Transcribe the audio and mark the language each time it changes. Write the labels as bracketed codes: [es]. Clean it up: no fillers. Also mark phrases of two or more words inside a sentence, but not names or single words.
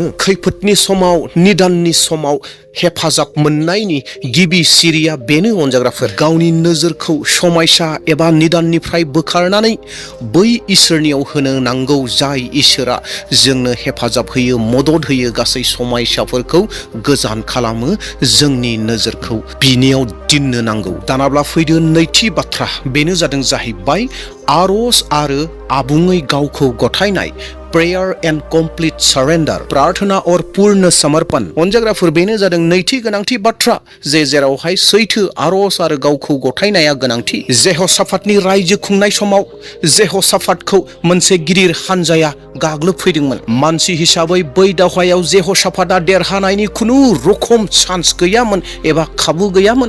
[brx] खैफोदनि समाव, निदाननि समाव हेफाजाब मोननायनि गिबि सिरिया बेनो अनजाग्राफोर, गावनि नोजोरखौ समस्या एबा निदाननिफ्राय बोखारनानै बै इसोरनियाव होनो नांगौ, जाय इसोरा जोंनो हेफाजाब होयो, मदद होयो, गासै समस्याफोरखौ गोजान खालामो। जोंनि नोजोरखौ बिनियाव दिननो नांगौ। दानाब्ला फैदो नैथि बाथ्रा, बेनो जादों जाहैबाय आरज आरो आबुङै गावखौ गथायनाय। [en] prayer and complete surrender, [hi] प्रार्थना और पूर्ण समर्पण। [brx] अनजाग्राफोर, बेनो जादों नैथि गोनांथि बाथ्रा, जेरावहाय सैथो आरज आरो गावखौ गथायनाया गोनांथि। जेह'शाफाटनि रायजो खुंनाय समाव जेह'शाफाटखौ मोनसे गिदिर हानजाया गाग्लोबफैदोंमोन। मानसि हिसाबै बै दावहायाव जेह'शाफाटआ देरहानायनि खुनु रखम चान्स गैयामोन एबा खाबु गैयामोन।